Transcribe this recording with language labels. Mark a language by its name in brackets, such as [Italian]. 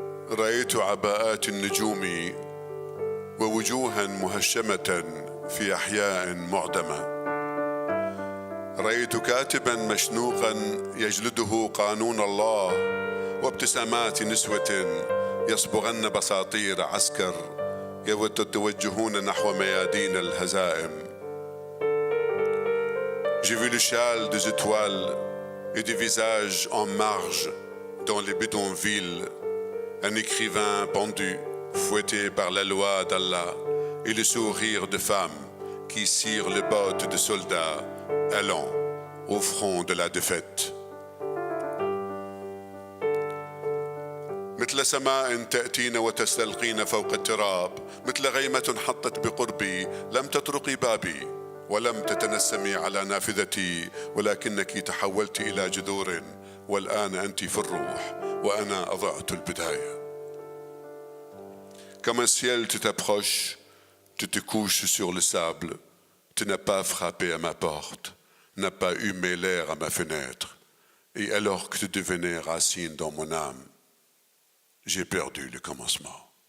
[Arabic] رأيت عباءات النجوم ووجوها مهشمة في أحياء معدمة. رأيت كاتبا مشنوقا يجلده قانون الله وابتسامات نسوة يصبغن بساطير عسكر يتوجهون نحو ميادين الهزائم. [French] J'ai vu le châle des étoiles et des visages en marge dans les bidonvilles, un écrivain pendu, fouetté par la loi d'Allah, et le sourire de femmes qui cirent les bottes de soldats allant au front de la défaite. [Arabic] مثل سماء تأتين وتستلقين فوق التراب، مثل غيمة حطت بقربي، لم تطرقي بابي ولم تتنسمي على نافذتي، ولكنك تحولت إلى جذور، والآن أنت في الروح وأنا أضعت البداية. [French] Comme un ciel, tu t'approches, tu te couches sur le sable, tu n'as pas frappé à ma porte, n'as pas humé l'air à ma fenêtre, et alors que tu devenais racine dans mon âme, j'ai perdu le commencement.